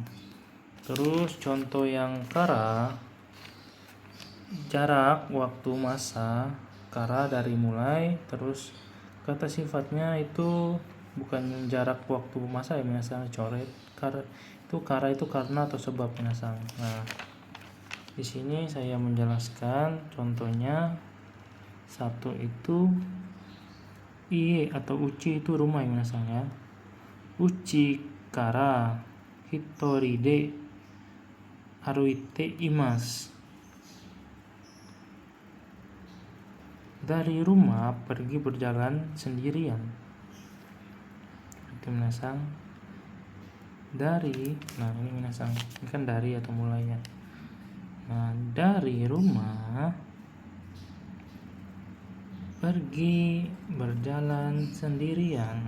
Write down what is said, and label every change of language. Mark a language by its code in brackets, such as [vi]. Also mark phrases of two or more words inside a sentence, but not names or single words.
[id] Terus contoh yang kara, jarak waktu masa, kara dari mulai, terus kata sifatnya itu bukan jarak waktu masa ya minasang, coret. Kara itu karena atau sebab minasang. Nah, di sini saya menjelaskan contohnya. Satu itu iye atau uchi itu rumah ya minasang ya. [ja] 家から一人で歩いています. [id] Dari rumah pergi berjalan sendirian. Itu minasang. Dari, nah ini minasang, ini kan dari atau mulainya. Nah, dari rumah pergi berjalan sendirian.